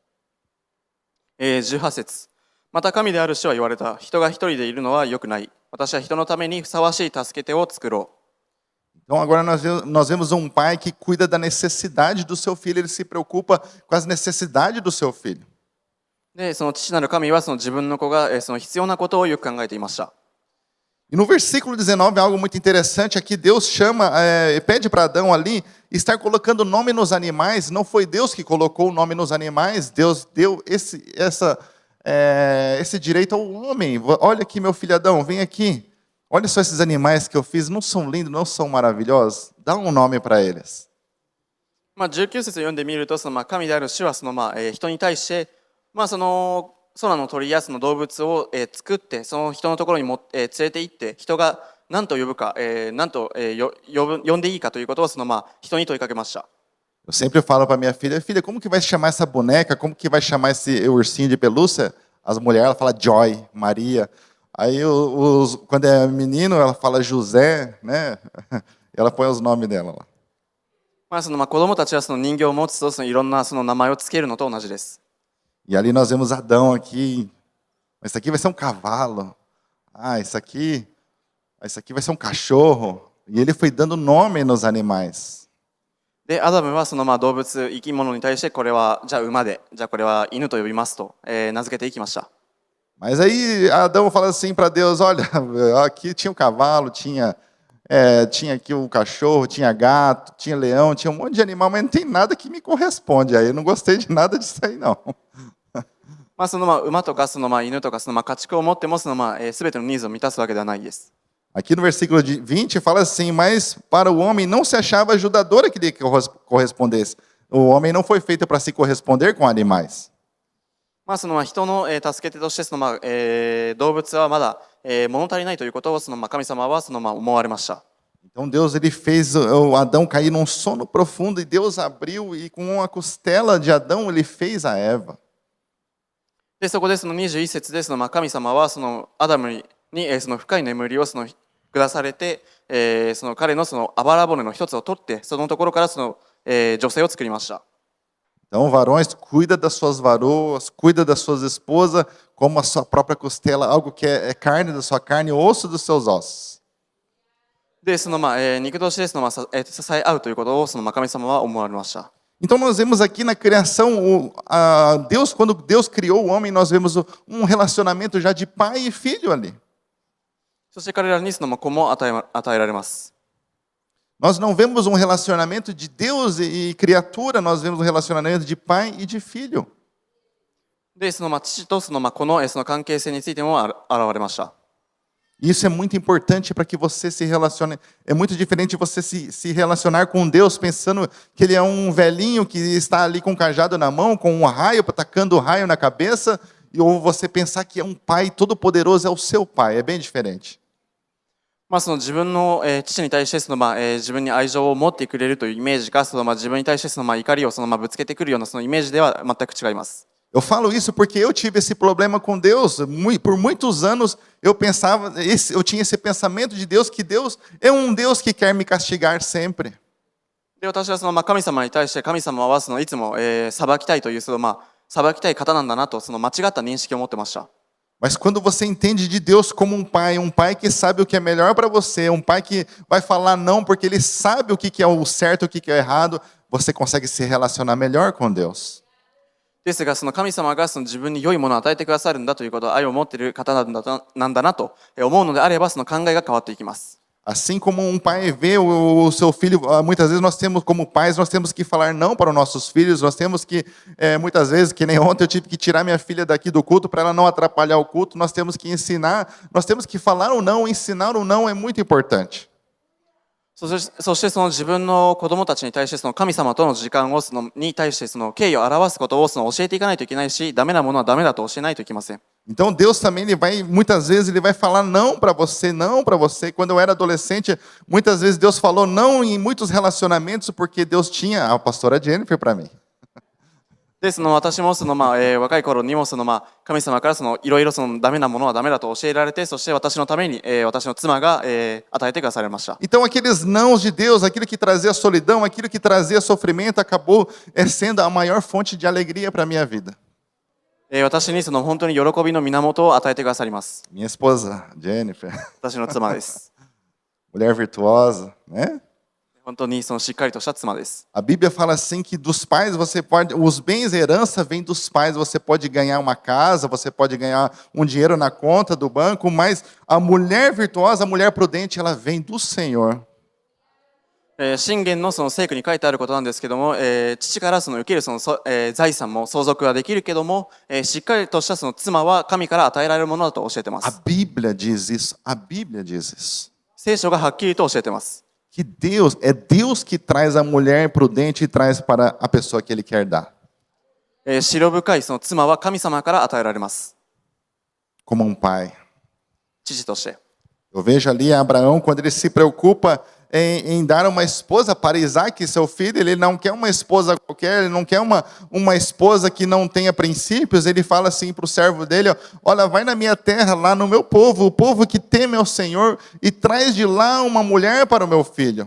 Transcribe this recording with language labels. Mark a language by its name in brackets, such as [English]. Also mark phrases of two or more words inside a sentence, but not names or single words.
[Japanese] 18 節、また神である主は言われた。人が一人でいるのは良くない。私は人のためにふさわしい助け手を作ろう。 [Portuguese] Então agora nós vemos um pai que cuida da necessidade do seu filho, ele se preocupa com as necessidades do seu filho. [Japanese] で、父なる神は自分の子が必要なことをよく考えていました。 [Portuguese] E no versículo 19, algo muito interessante, aqui Deus pede para Adão ali estar colocando nome nos animais. Não foi Deus que colocou o nome nos animais, Deus deu esse direito ao homem. Olha aqui, meu filho Adão, vem aqui. Olha só esses animais que eu fiz, não são lindos, não são maravilhosos? Dá um nome para eles. [Japanese] 19 節を読んでみると、神である主は人に対して、空の鳥や動物を作って、その人のところに連れて行って、人が何と呼ぶか、何と呼んでいいかということを人に問いかけました。 [Portuguese] Eu sempre falo para minha filha: filha, como que vai chamar essa boneca? Como que vai chamar esse ursinho de pelúcia? As mulheres, ela fala Joy, Maria. Aí quando é menino, ela fala José, né? Ela põe os nomes dela lá. [Japanese] 子供たちは人形を持つといろんな名前をつけるのと同じです。 [Portuguese] E ali nós vemos Adão aqui. Isso aqui vai ser um cavalo. Isso aqui vai ser um cachorro. E ele foi dando nome nos animais. [Japanese] で、アダムは動物、生き物に対して、これはじゃあ馬で、じゃあこれは犬と呼びますと、名付けていきました。 [Portuguese] Mas aí Adão fala assim para Deus: olha, aqui tinha um cavalo, tinha aqui um cachorro, tinha gato, tinha leão, tinha um monte de animal, mas não tem nada que me corresponde. Aí eu não gostei de nada disso aí, não. [Japanese] 馬とか犬とか家畜を持っても全てのニーズを満たすわけではないです。 [Portuguese] Aqui no versículo 20 fala assim: mas para o homem não se achava ajudadora que lhe correspondesse. O homem não foi feito para se corresponder com animais. [Japanese] 人の助け手として動物はまだ物足りないということを神様は思われました。 [Portuguese] Então Deus ele fez o Adão cair num sono profundo e Deus abriu e com uma costela de Adão ele fez a Eva. [Japanese] で、そこで21節で神様はアダムに深い眠りを下されて、彼のあばら骨の一つを取って、そのところから女性を作りました。 [Portuguese] Então, varões, cuida das suas varoas, cuida das suas esposas, como a sua própria costela, algo que é carne da sua carne, osso dos seus ossos. [Japanese] で、肉として支え合うということを神様は思われました。 [Portuguese] Então nós vemos aqui na criação, Deus, quando Deus criou o homem, nós vemos um relacionamento já de pai e filho ali. [Japanese] そして彼らに子も与えられます。 [Portuguese] Nós não vemos um relacionamento de Deus e criatura, nós vemos um relacionamento de pai e de filho. [Japanese] で、父と子の関係性についても現れました。 [Portuguese] Isso é muito importante para que você se relacione. É muito diferente você se relacionar com Deus pensando que Ele é um velhinho que está ali com um cajado na mão, com um raio, atacando o raio na cabeça, ou você pensar que é um pai todo-poderoso, é o seu pai. É bem diferente. [Japanese] 自分の父に対して自分に愛情を持ってくれるというイメージか、自分に対して怒りをぶつけてくるようなイメージでは全く違います。 [Portuguese] Eu falo isso porque eu tive esse problema com Deus. Por muitos anos eu tinha esse pensamento de Deus, que Deus é um Deus que quer me castigar sempre. [Japanese] で、私は神様に対して神様はいつも裁きたいという裁きたい方なんだなと間違った認識を持ってました。 [Portuguese] Mas quando você entende de Deus como um pai que sabe o que é melhor para você, um pai que vai falar não porque ele sabe o que é o certo e o que é o errado, você consegue se relacionar melhor com Deus. [Japanese] ですが神様が自分に良いものを与えてくださるんだということを愛を持っている方なんだなと思うのであれば考えが変わっていきます。 [Portuguese] Assim como um pai vê o seu filho, muitas vezes nós temos como pais, nós temos que falar não para os nossos filhos, nós temos que, muitas vezes, que nem ontem eu tive que tirar minha filha daqui do culto para ela não atrapalhar o culto, nós temos que ensinar, nós temos que falar o não, ensinar o não é muito importante. [Japanese] そして自分の子供たちに対して神様との時間に対して敬意を表すことを教えていかないといけないし、ダメなものはダメだと教えないといけません。 [Portuguese] Então Deus também muitas vezes ele vai falar não para você, não para você. Quando eu era adolescente, muitas vezes Deus falou não em muitos relacionamentos porque Deus tinha a pastora Jennifer para mim. [Japanese] で、私も若い頃にも神様からいろいろダメなものはダメだと教えられて、そして私のために私の妻が与えてくださいました。 [Portuguese] Então aqueles nãos de Deus, aquilo que trazia solidão, aquilo que trazia sofrimento, acabou sendo a maior fonte de alegria para a minha vida. [Japanese] 私に本当に喜びの源を与えてくださります。 [Portuguese] Minha esposa, Jennifer, [Japanese] 私の妻です。 [Portuguese] mulher virtuosa, né? [Japanese] 本当にしっかりとした妻です。 [Portuguese] A Bíblia fala assim que dos pais você pode, os bens, herança vem dos pais, você pode ganhar uma casa, você pode ganhar um dinheiro na conta do banco, mas a mulher virtuosa, a mulher prudente, ela vem do Senhor. [Japanese] 箴言の聖句に書いてあることなんですけども、父から受ける財産も相続はできるけども、しっかりとした妻は神から与えられるものだと教えてま [Portuguese] A [Japanese] す。 [Portuguese] Bíblia diz isso, a Bíblia diz isso. [Japanese] 聖書がはっきりと教えてます。 [Portuguese] Que é Deus que traz a mulher prudente e traz para a pessoa que Ele quer dar. [Japanese] 白深い妻は神様から与えられます。 [Portuguese] Como um pai. [Japanese] 父として。 [Portuguese] Eu vejo ali Abraão, quando ele se preocupa em dar uma esposa para Isaac, seu filho, ele não quer uma esposa qualquer, ele não quer uma esposa que não tenha princípios, ele fala assim para o servo dele, ó, olha, vai na minha terra, lá no meu povo, o povo que teme ao Senhor, e traz de lá uma mulher para o meu filho.